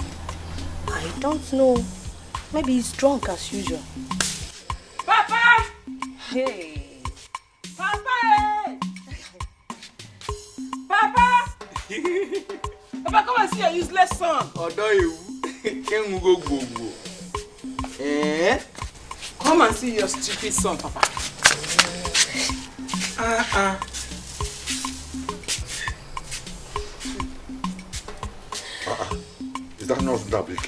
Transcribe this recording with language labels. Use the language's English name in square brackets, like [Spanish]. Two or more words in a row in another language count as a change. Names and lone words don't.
[English] I don't know. Maybe he's drunk as usual. Papa! Hey! Papa! Papa! Papa, come and see your useless son. Come and see your stupid son, Papa. Is that not Dabiki?